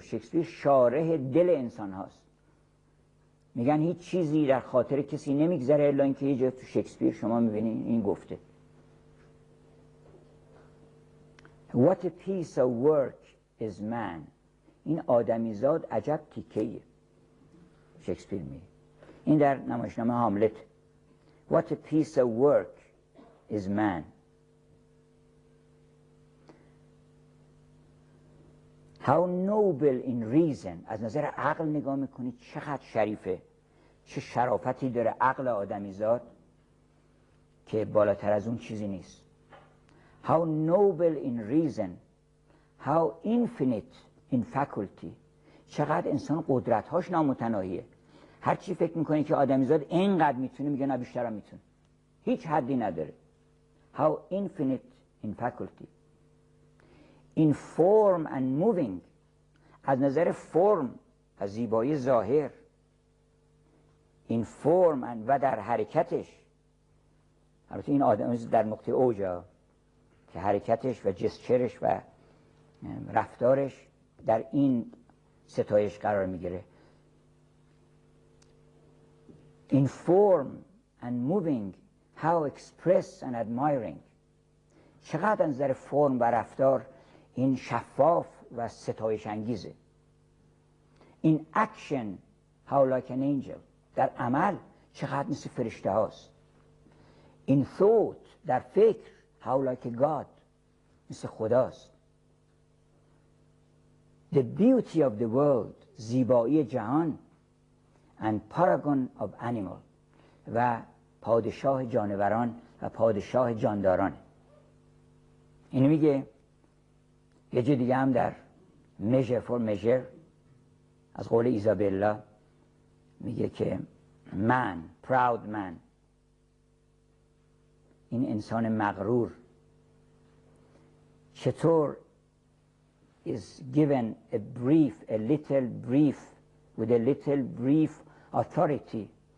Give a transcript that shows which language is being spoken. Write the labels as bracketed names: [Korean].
[Persian] شکسپیر شارح دل انسان هاست. میگن هیچ چیزی در خاطر کسی نمیگذره الا اینکه یه جا تو شکسپیر شما میبینید این گفته [English] What a piece of work is man. [Persian] این آدمیزاد عجب تیکه‌ایه. شکسپیر میگه این در نمایشنامه هاملت. [English] What a piece of work is man. How noble in reason. [Persian] از نظر عقل نگاه میکنید چقدر شریفه. چه شرافتی داره عقل آدمیزاد که بالاتر از اون چیزی نیست. [English] How noble in reason, how infinite in faculty. [Persian] چقدر انسان قدرت‌هاش نامتناهیه. هر چی فکر میکنه که آدمیزاد اینقدر میتونه، میگه نه بیشتر هم میتونه. هیچ حدی نداره. [English] How infinite in faculty. In form and moving. [Persian] از نظر فرم و زیبایی ظاهر. [English] In form and [Persian] و در حرکتش. البته این آدم در نقطه اوجا که حرکتش و جسچرش و رفتارش در این ستایش قرار میگیره. [English] In form and moving, how express and admiring. [Persian] چقدر از نظر فرم و رفتار این شفاف و ستایش انگیزه. [English] In action, how like an angel. [Persian] در عمل چقدر مثل فرشته هاست. [English] In thought, [Persian] در فکر [English] how like a God. [Persian] مثل خداست. [English] The beauty of the world, [Persian] زیبایی جهان. [English] And paragon of animal. [Persian] و پادشاه جانوران و پادشاه جانداران. این میگه یه جای دیگه هم در measure for measure از قول ایزابلا میگه که [English] man, proud man، [Persian] این انسان مغرور چطور [English] is given a little brief with a little brief authority.